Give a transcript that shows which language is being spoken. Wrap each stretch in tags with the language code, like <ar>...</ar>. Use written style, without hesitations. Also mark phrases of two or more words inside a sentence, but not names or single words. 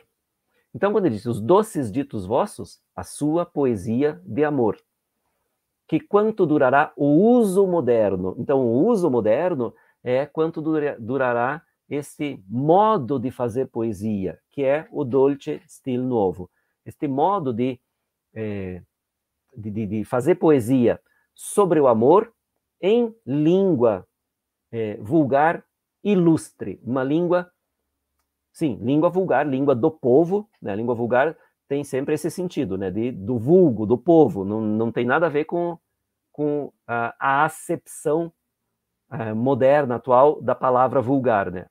<pt>Então, quando ele diz os doces ditos vossos, a sua poesia de amor, que quanto durará o uso moderno. Então, o uso moderno é quanto durará esse modo de fazer poesia, que é o</pt> <it>dolce stil nuovo.</it> <pt>Este modo de fazer poesia sobre o amor em língua vulgar ilustre, uma língua, sim, língua vulgar, língua do povo, né? Língua vulgar tem sempre esse sentido, né? Do vulgo, do povo, não tem nada a ver com a acepção moderna, atual, da palavra vulgar, né?</pt>